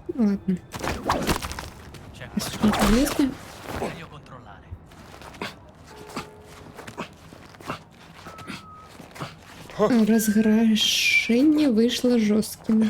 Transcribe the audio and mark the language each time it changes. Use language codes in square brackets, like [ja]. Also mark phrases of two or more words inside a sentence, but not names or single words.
[uk] Ладно. [it] C'è [uk] Що там є? [it] meglio controllare. [uk] Розграшення вийшло жорстким.